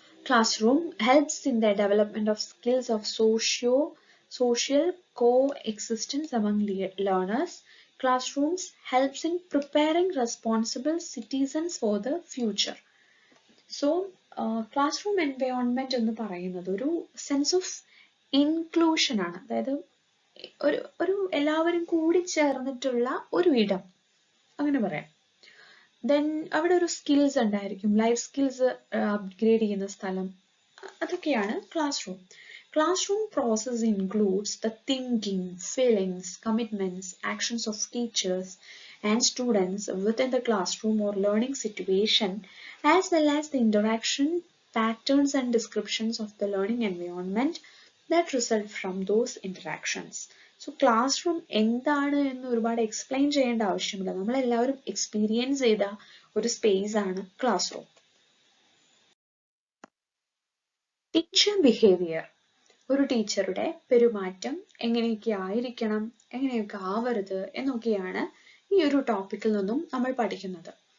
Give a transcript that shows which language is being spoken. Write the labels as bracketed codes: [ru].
[en] Classroom helps in the development of skills of social coexistence among learners. Classrooms helps in preparing responsible citizens for the future. So classroom environment [ml] എന്ന് പറയുന്നത് ഒരു sense of inclusion ആണ്. അതായത് ഒരു എല്ലാവരും കൂടി ചേർന്നിട്ടുള്ള ഒരു ഇടം അങ്ങനെ പറയാം. ദെൻ അവിടെ ഒരു സ്കിൽസ് ഉണ്ടായിരിക്കും, ലൈഫ് സ്കിൽസ് അപ്ഗ്രേഡ് ചെയ്യുന്ന സ്ഥലം, അതൊക്കെയാണ് class room. [en] Classroom process includes the thinking, feelings, commitments, actions of teachers and students within the classroom or learning situation, as well as the interaction patterns and descriptions of the learning environment that result from those interactions. [ml] So classroom എന്താണ് എന്ന് ഒരുപാട് explain ചെയ്യേണ്ട ആവശ്യമില്ല, നമ്മളെല്ലാവരും experience ചെയ്ത ഒരു space ആണ് class room. Teacher behaviour, ഒരു ടീച്ചറുടെ പെരുമാറ്റം എങ്ങനെയൊക്കെ ആയിരിക്കണം, എങ്ങനെയൊക്കെ ആവരുത് എന്നൊക്കെയാണ് ഈ ഒരു ടോപ്പിക്കിൽ നിന്നും നമ്മൾ പഠിക്കുന്നത്.